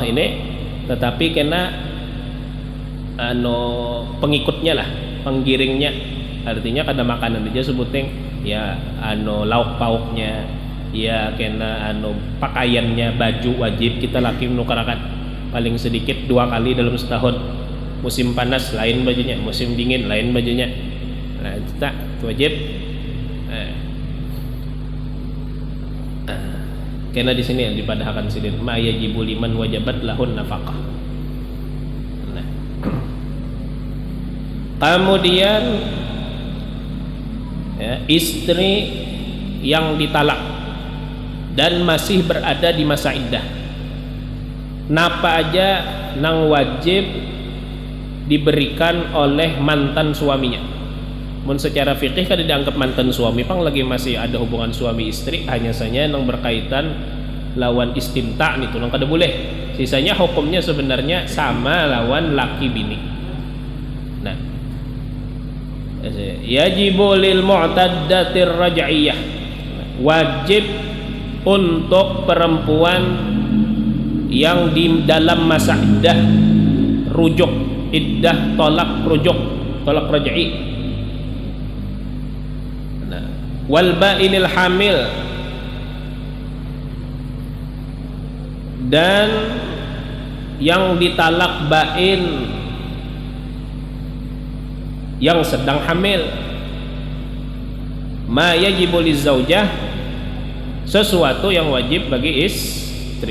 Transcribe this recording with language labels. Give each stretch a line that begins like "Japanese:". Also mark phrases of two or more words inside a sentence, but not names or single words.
Banjar: ini, tetapi kena pengikutnya lah, penggiringnya, artinya kada makanan aja sebuting ya lauk pauknya ya kena pakaiannya baju wajib kita laki menukarakan paling sedikit 2 kali dalam setahun, musim panas lain bajunya, musim dingin lain bajunya, nah itu tak wajib.
Indonesian: Karena di sini yang dipadahkan sini
Arabic: ما يجب لمن وجبت له النفقة.
Indonesian: Nah.
Banjar: Kemudian ya, istri yang ditalak dan masih berada di masa iddah, napa aja nang wajib diberikan oleh mantan suaminya. Mun secara fikih kan dianggap mantan suami pang lagi masih ada hubungan suami istri, hanya saja yang berkaitan lawan istimta itu nang kada boleh. Sisanya hukumnya sebenarnya sama lawan laki bini. Nah,
Arabic: يجب للمعتدة الرجعية,
Indonesian: wajib untuk perempuan yang di dalam masa iddah rujuk, iddah tolak rujuk, tolak raj'i,
Arabic: والبائن الحامل,
Indonesian: dan yang ditalak bain yang sedang hamil,
Arabic: ما يجب للزوجة,
Indonesian: sesuatu yang wajib bagi istri.